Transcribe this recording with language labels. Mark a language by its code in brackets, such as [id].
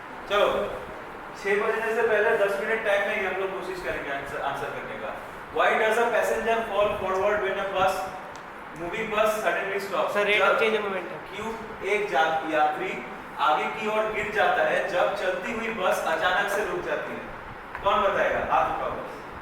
[hi] चलो 6 बजने से पहले 10 मिनट टाइम में ही हम लोग कोशिश करेंगे आंसर करने का। [en] Why does a passenger fall forward when a bus moving bus suddenly stops? Sir rate of change of momentum. [hi] क्यों एक यात्री आगे की ओर गिर जाता है जब चलती हुई बस अचानक से रुक जाती है? कौन बताएगा, हाथ उठाओ बस।